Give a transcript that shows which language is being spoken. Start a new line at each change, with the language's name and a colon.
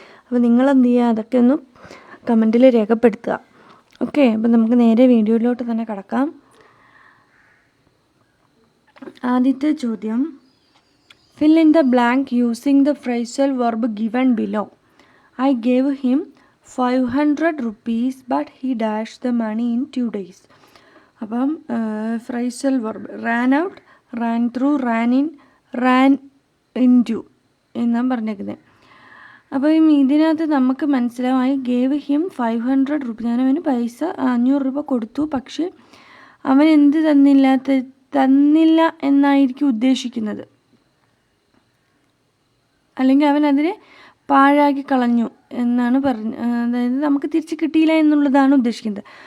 Malayalam: അപ്പോൾ നിങ്ങളെന്ത് ചെയ്യുക, അതൊക്കെ ഒന്ന് കമൻറ്റിൽ രേഖപ്പെടുത്തുക. ഓക്കെ, അപ്പോൾ നമുക്ക് നേരെ വീഡിയോയിലോട്ട് തന്നെ കിടക്കാം. ആദ്യത്തെ ചോദ്യം,
English: Fill in the blank using the phrasal verb given below. I gave him 500 rupees but he dashed the money in 2 days.
Malayalam: അപ്പം phrasal verb
English: ran out, ran through, ran in, ran into
Malayalam: എന്നാണ് പറഞ്ഞേക്കുന്നത്. അപ്പം ഇതിനകത്ത് നമുക്ക് മനസ്സിലാവും,
English: I gave him 500 rupees.
Malayalam: ഞാൻ അവന് പൈസ 500 രൂപ കൊടുത്തു, പക്ഷെ അവൻ എന്ത് തന്നില്ല എന്നായിരിക്കും ഉദ്ദേശിക്കുന്നത്, അല്ലെങ്കിൽ അവൻ അതിനെ പാഴാക്കി കളഞ്ഞു എന്നാണ് അതായത് നമുക്ക് തിരിച്ച് കിട്ടിയില്ല എന്നുള്ളതാണ് ഉദ്ദേശിക്കുന്നത്.